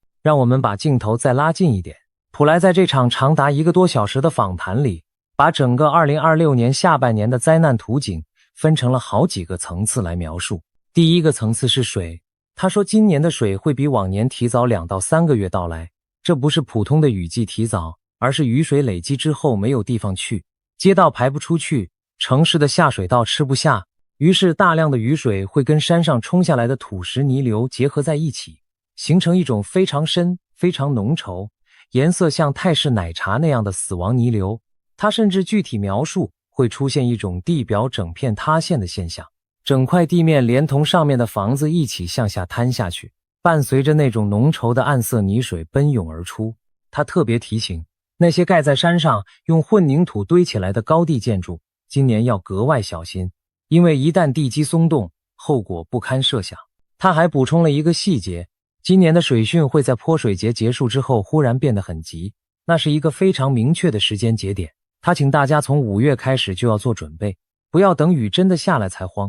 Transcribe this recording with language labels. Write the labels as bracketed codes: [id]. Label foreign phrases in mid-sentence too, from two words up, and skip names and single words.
[zh] 讓我們把鏡頭再拉近一點。普萊在這場長達1個多小時的訪談裡，把整個2026年下半年的災難圖景分成了好幾個層次來描述。第一個層次是水，他說今年的水會比往年提早2到3個月到來，這不是普通的雨季提早，而是雨水累積之後沒有地方去，街道排不出去，城市的下水道吃不下，於是大量的雨水會跟山上衝下來的土石泥流結合在一起，形成一種非常深、非常濃稠、顏色像泰式奶茶那樣的死亡泥流。他甚至具體描述會出現一種地表整片塌陷的現象，整塊地面連同上面的房子一起向下坍下去，伴隨着那種濃稠的暗色泥水奔湧而出。他特別提醒那些蓋在山上用混凝土堆起來的高地建築，今年要格外小心，因為一旦地基鬆動，後果不堪設想。他還補充了一個細節，今年的水汛會在潑水節結束之後忽然變得很急，那是一個非常明確的時間節點。他請大家從5月開始就要做準備，不要等雨真的下來才慌。